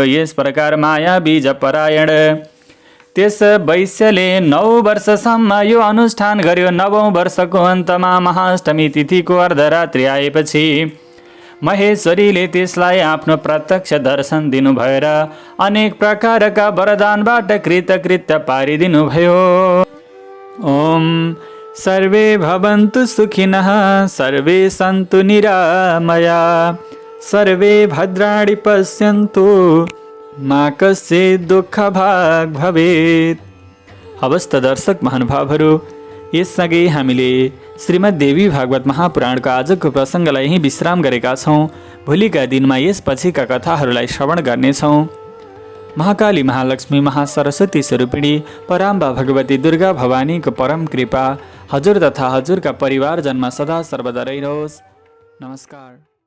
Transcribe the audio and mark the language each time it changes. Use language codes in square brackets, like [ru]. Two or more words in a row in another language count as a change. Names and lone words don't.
[ne] यस प्रकार माया बीज परायण त्यस वैश्यले 9 वर्षसम्म यो अनुष्ठान गर्यो। 9औं वर्षको अन्तमा महाअष्टमी तिथिको अर्धरात्रि आएपछि महेश्वरीले त्यसलाई आफ्नो प्रत्यक्ष दर्शन दिनुभयो र अनेक प्रकारका वरदानबाट कृतकृत्य पारिदिनुभयो। [sa] ओम सर्वे भवन्तु सुखिनः, सर्वे सन्तु निरामया, सर्वे भद्राणि पश्यन्तु, मा कश्चित् दुःखभाग् भवेत्। [ne] हवस् त दर्शक महानुभावहरू, यससँगै हामीले श्रीमद्देवी भागवत महापुराणको आजको प्रसङ्गलाई यहीँ विश्राम गरेका छौँ। भोलिका दिनमा यसपछिका कथाहरूलाई श्रवण गर्नेछौँ। महाकाली, महालक्ष्मी, महासरस्वती स्वरूपिणी पराम्बा भगवती दुर्गा भवानीको परम कृपा हजुर तथा हजुरका परिवारजनमा सदा सर्वदा रहिरहोस्। नमस्कार।